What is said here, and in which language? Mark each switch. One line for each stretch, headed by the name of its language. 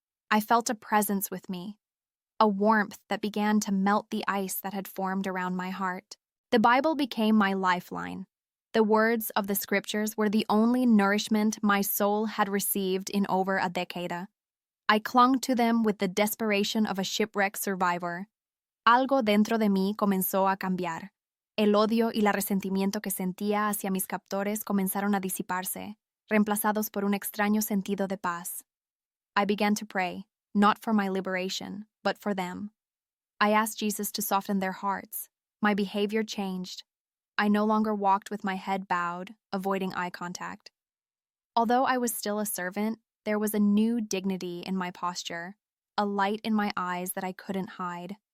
English: I felt a presence with me, a warmth that began to melt the ice that had formed around my heart. The Bible became my lifeline. The words of the scriptures were the only nourishment my soul had received in over a decade. I clung to them with the desperation of a shipwrecked survivor.
Spanish: Algo dentro de mí comenzó a cambiar. El odio y el resentimiento que sentía hacia mis captores comenzaron a disiparse, reemplazados por un extraño sentido de paz.
English: I began to pray, not for my liberation, but for them. I asked Jesus to soften their hearts. My behavior changed. I no longer walked with my head bowed, avoiding eye contact. Although I was still a servant, there was a new dignity in my posture, a light in my eyes that I couldn't hide.